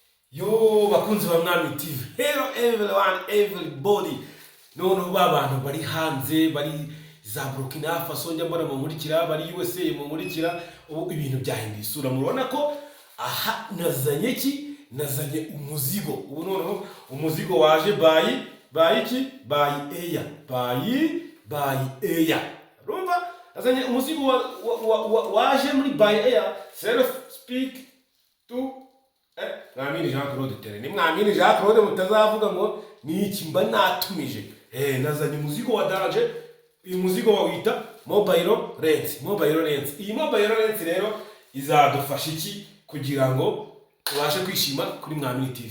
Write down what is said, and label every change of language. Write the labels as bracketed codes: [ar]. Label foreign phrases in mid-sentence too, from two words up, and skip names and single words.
[rw] Yo bakunzi ba Mwami TV, [en] hello everyone, everybody. [rw] Noneho bantu bari hanze, bari za Burkina Faso, njya mbona mumurikira, bari USA mumurikira, ubu ibintu byahinduye isura. Murabona ko aha nazanye umuzigo. Ubu noneho umuzigo waje by iki? [en] By air. By air. [rw] Urumva? Nazanye umuzigo waje muri [en] by air. Self speak to Mwamini Jean Claude Tere. [rw] Ni Mwamini Jean Claude mutazavuga ngo ni iki mba natumije. Nazanye umuzigo wa danje. Uyu muzigo wawita Mobile Lens. Iyi Mobile Lens rero izadufasha iki kugira ngo ubashe kwishima kuri Mwamini TV.